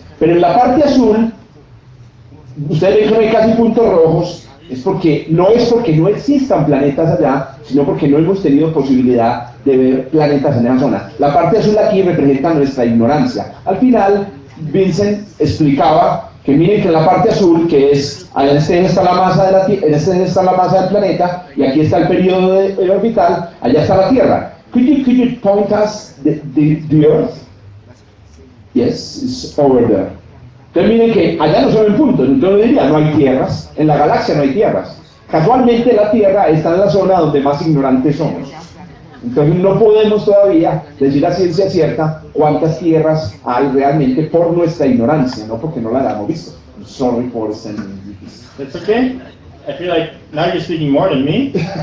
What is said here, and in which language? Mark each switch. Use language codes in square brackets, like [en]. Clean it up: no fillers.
[es] Pero en la parte azul, ustedes ven que no hay casi puntos rojos, es porque no existan planetas allá, sino porque no hemos tenido posibilidad de ver planetas en esa zona. La parte azul aquí representa nuestra ignorancia. Al final, Vincent explicaba que miren que en la parte azul, que es, en este está la masa está la masa del planeta, y aquí está el periodo orbital, allá está la Tierra. [en] Could you point us the Earth? Yes, it's over there. [es] Entonces miren que allá no se ven puntos, entonces diría, no hay tierras, en la galaxia no hay tierras. Casualmente la Tierra está en la zona donde más ignorantes somos. Entonces no podemos todavía decir a ciencia cierta cuántas tierras hay realmente por nuestra ignorancia, no porque no la hayamos visto. [en] Sorry for sending this. That's okay. I feel like now you're speaking more than me.